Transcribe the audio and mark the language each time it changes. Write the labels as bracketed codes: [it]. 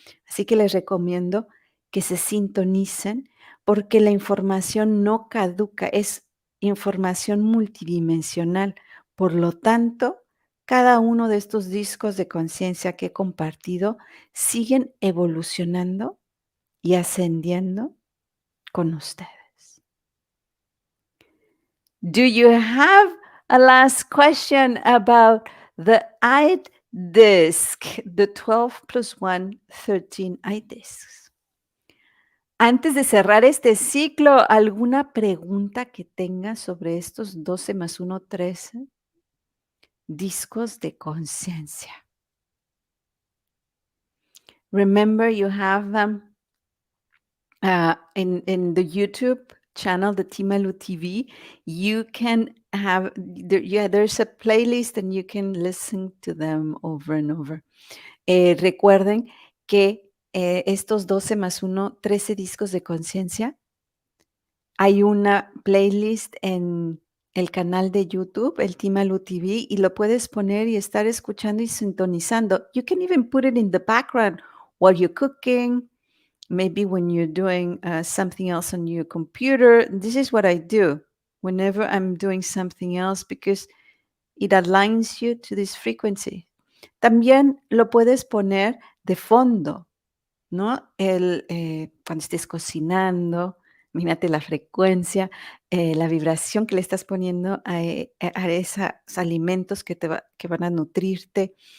[es] Así que les recomiendo que se sintonicen porque la información no caduca, es información multidimensional. Por lo tanto, cada uno de estos discos de conciencia que he compartido siguen evolucionando y ascendiendo con ustedes. [en] Do you have a last question about the eye disc, the 12 plus 1, 13 eye discs? [es] Antes de cerrar este ciclo, ¿alguna pregunta que tengas sobre estos 12 más 1, 13 discos de conciencia? [en] Remember, you have them in the YouTube channel, the Timalu TV. You can have there's a playlist and you can listen to them over and over. [es] Recuerden que estos 12 más 1, 13 discos de conciencia, hay una playlist en el canal de YouTube, el Timalu TV, y lo puedes poner y estar escuchando y sintonizando. [en] You can even put it in the background while you're cooking, maybe when you're doing something else on your computer. This is what I do whenever I'm doing something else because it aligns you to this frequency. [es] También lo puedes poner de fondo, ¿no? Cuando estés cocinando, imagínate la frecuencia, la vibración que le estás poniendo a esos alimentos que van a nutrirte.